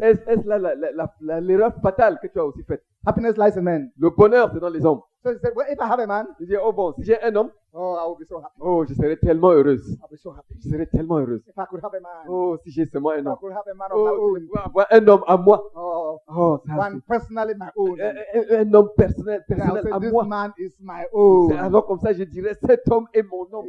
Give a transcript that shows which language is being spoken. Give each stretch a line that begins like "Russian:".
French: Est-ce l'erreur fatale que tu as aussi faite?
English: Happiness lies in men.
French: Le bonheur, c'est dans les hommes.
English: So he said, well, if I have a man,
French: il dit, oh bon, si j'ai un homme,
English: oh, I will be so happy.
French: Oh, je serai tellement heureuse.
English: I'll be so happy.
French: Je serai tellement heureuse.
English: If I could have a man.
French: Oh, si j'ai seulement un homme.
English: If I could have a man of my own.
French: Avoir un homme à moi.
English: Oh, one personally my own.
French: Un homme personnel à moi.
English: This man is my own.
French: Alors comme ça, je dirais, cet homme est mon homme.